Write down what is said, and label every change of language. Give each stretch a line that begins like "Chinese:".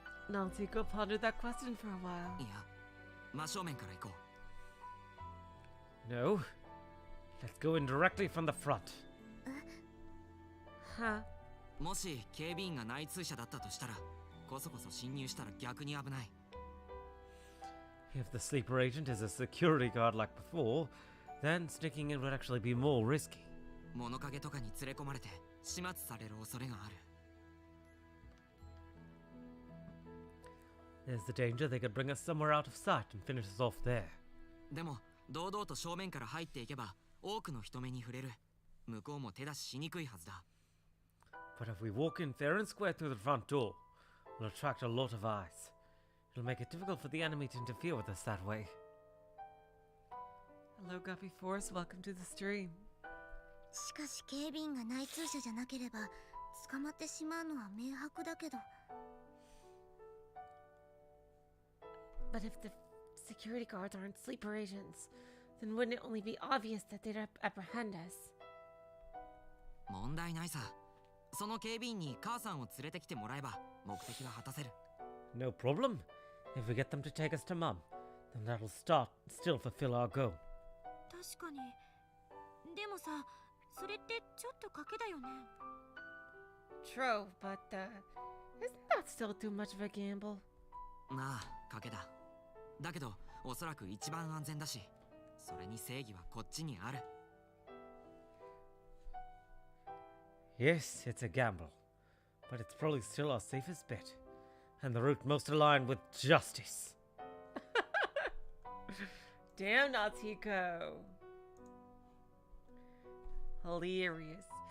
English: Naltiko pondered that question for a while.
Japanese: いや、真正面から行こう。
English: No. Let's go in directly from the front. Huh?
Japanese: もし警備員が内通者だったとしたら、こそこそ侵入したら逆に危ない。
English: If the sleeper agent is a security guard like before, then sneaking in would actually be more risky.
Japanese: 物陰とかに連れ込まれて始末される恐れがある。
English: There's the danger they could bring us somewhere out of sight and finish us off there.
Japanese: でも堂々と正面から入っていけば多くの人目に触れる。向こうも手出ししにくいはずだ。
English: But if we walk in fair and square through the front door, we'll attract a lot of eyes. It'll make it difficult for the enemy to interfere with us that way. Hello, Guppy Force. Welcome to the stream.
Japanese: しかし警備員が内通者じゃなければ、捕まってしまうのは明白だけど。
English: But if the security guards aren't sleeper agents, then wouldn't it only be obvious that they'd apprehend us?
Japanese: 問題ないさ。その警備員に母さんを連れてきてもらえば目的は果たせる。
English: No problem. If we get them to take us to Mum, then that'll still fulfill our goal.
Japanese: 確かに。でもさ、それってちょっと賭けだよね。
English: True, but isn't that still too much of a gamble?
Japanese: まあ、賭けだ。だけど、おそらく一番安全だし、それに正義はこっちにある。
English: Yes, it's a gamble, but it's probably still our safest bet, and the route most aligned with justice. Damn, Natiko. Hilarious.